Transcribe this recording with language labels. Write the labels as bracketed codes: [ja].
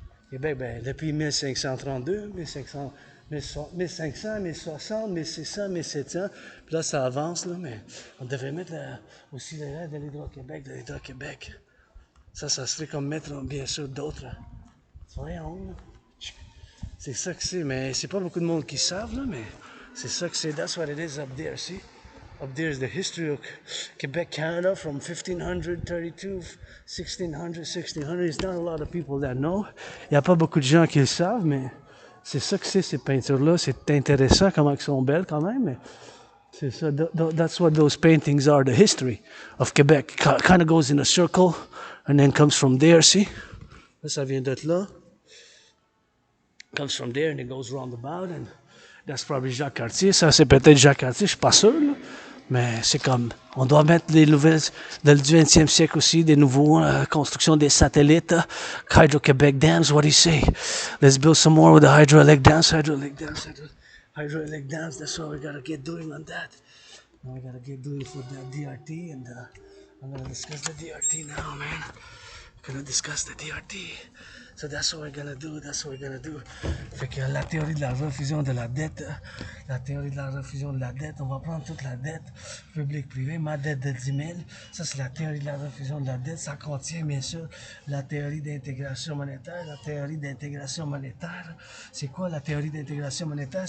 [fr] Québec, depuis 1532, 1500, 1500, 1600, 1600, 1700, puis là, ça avance, là, mais on devrait mettre aussi les règles de l'Hydro-Québec, Ça serait comme mettre, bien sûr, d'autres. Voyons, c'est ça que c'est, mais c'est pas beaucoup de monde qui savent, là, mais c'est ça que c'est. [en] That's what it is up there, see? Up there is the history of Quebec, Canada from 1532, 1600, 1600. There's not a lot of people that know. [fr] Il n'y a pas beaucoup de gens qui le savent, mais c'est ça que c'est, ces peintures-là. C'est intéressant comment elles sont belles quand même, mais c'est ça. [en] That's what those paintings are, the history of Quebec. Kind of goes in a circle and then comes from there, see? [fr] Là, ça vient d'être là. [en] Comes from there and it goes roundabout and that's probably Jacques Cartier. [fr] Ça, c'est peut-être Jacques Cartier, je suis pas sûr, là. Mais c'est comme, on doit mettre des nouvelles dans le 20e siècle aussi, des nouveaux constructions des satellites. [en] Hydro-Québec dams, what do you say? Let's build some more with the hydroelectric dams, hydroelectric dams. That's what we gotta get doing on that. Now we gotta get doing for the DRT and I'm gonna discuss the DRT now, man. I'm gonna discuss the DRT. So that's what we're gonna do, [fr] Fait que la théorie de la refusion de la dette, on va prendre toute la dette, public-privé, ma dette de 10 000, ça c'est la théorie de la refusion de la dette, ça contient bien sûr la théorie d'intégration monétaire, c'est quoi la théorie d'intégration monétaire?